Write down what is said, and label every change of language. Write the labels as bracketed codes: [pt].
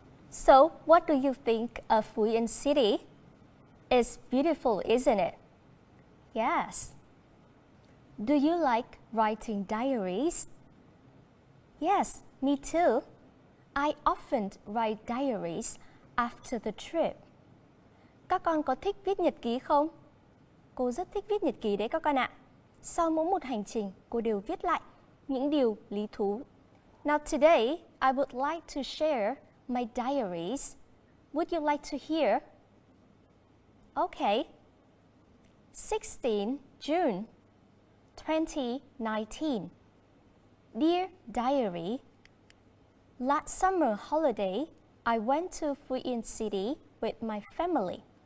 [en] So, what do you think of Phú Yên City? It's beautiful, isn't it? Yes. Do you like writing diaries? Yes, me too. I often write diaries after the trip. [vi] Các con có thích viết nhật ký không? Cô rất thích viết nhật ký đấy các con ạ. Sau mỗi một hành trình, cô đều viết lại những điều lý thú. [en] Now today, I would like to share my diaries. Would you like to hear? Okay. 16 June 2019. Dear Diary, last summer holiday, I went to Phú Yên City with my family.